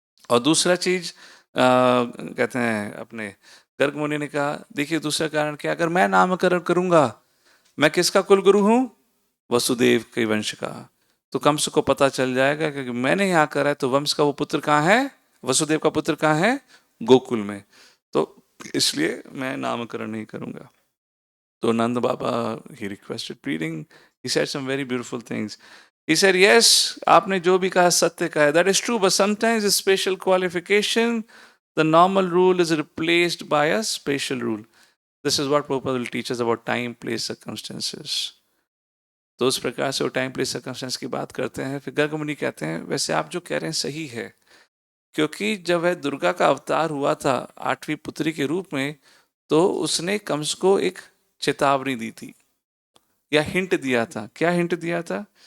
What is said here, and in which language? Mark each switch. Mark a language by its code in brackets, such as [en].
[hi] और दूसरा चीज कहते हैं अपने गर्गमुनि ने कहा, देखिए दूसरा कारण क्या, अगर मैं नामकरण करूंगा, मैं किसका कुल गुरु हूं? वसुदेव के वंश का. तो कंस को पता चल जाएगा कि मैंने यहाँ करा है, तो वंश का वो पुत्र कहाँ है? वसुदेव का पुत्र कहाँ है? गोकुल में. तो इसलिए मैं नामकरण नहीं करूंगा. [en] तो Nand Baba, he requested pleading, he said some very beautiful things. He said, yes, [hi] आपने जो भी कहा सत्य कहा है, [en] that is true, but sometimes a special qualification, the normal rule is replaced by a special rule. This is what Prabhupada will teach us about time, place, circumstances. [hi] तो उस प्रकार से वो टाइम प्लेस सर्कमस्टेंस की बात करते हैं. फिर गर्गमुनि कहते हैं, वैसे आप जो कह रहे हैं सही है, क्योंकि जब वह दुर्गा का अवतार हुआ था 8वीं पुत्री के रूप में, तो उसने कंस को एक चेतावनी दी थी या हिंट दिया था. क्या हिंट दिया था?